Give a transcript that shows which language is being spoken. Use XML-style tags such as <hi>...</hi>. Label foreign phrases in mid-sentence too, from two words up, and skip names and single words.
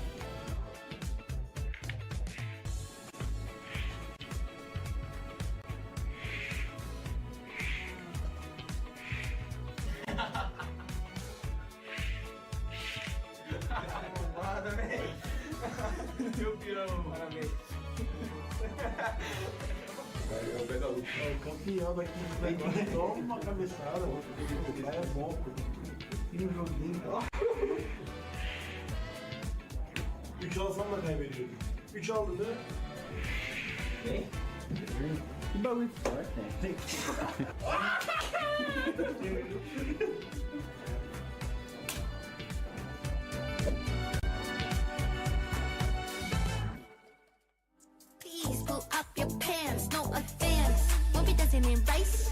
<pt>Bombada, velho. Meu pirão. Parabéns. É o pé da luta. É o campeão daqui do negócio. Toma uma cabeçada. O cara é bom, pô. E no joguinho.</pt> <tr>3 alsam da kaybediyordum. 3 aldı da. Ne? Bir balık var.</tr> <en>Please pull up your pants, no offense. Won't be dancing in race.</en>